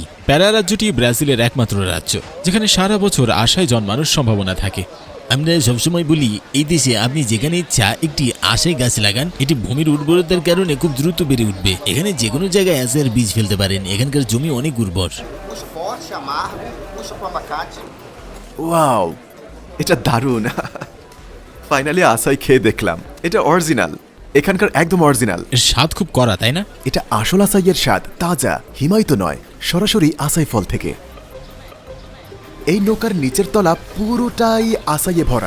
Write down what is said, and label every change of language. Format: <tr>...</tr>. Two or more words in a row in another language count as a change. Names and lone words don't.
<bn>প্যারা রাজ্যটি ব্রাজিলের একমাত্র রাজ্য যেখানে সারা বছর আশায় জন্মানোর সম্ভাবনা থাকে। আমরা সবসময় বলি এই দেশে আপনি যেখানে ইচ্ছা একটি আশাই গাছ লাগান, এটি ভূমির উর্বরতার কারণে খুব দ্রুত বেড়ে উঠবে। এখানে যে কোনো জায়গায় আশার বীজ ফেলতে পারেন, এখানকার জমি অনেক উর্বর।</bn> <pt>Puxa forte, amargo, puxa pro abacate.</pt> <bn>ওয়াও, এটা দারুণ। ফাইনালি আসাই খেয়ে দেখলাম, এটা অরিজিনাল, এখানকার একদম অরিজিনাল। এর স্বাদ খুব কড়া, তাই না? এটা আসল আসাইয়ের স্বাদ, তাজা, হিমায়িত নয়, সরাসরি আসাই ফল থেকে। এই নৌকার নিচের তলা পুরোটাই আসাইয়ে ভরা।</bn>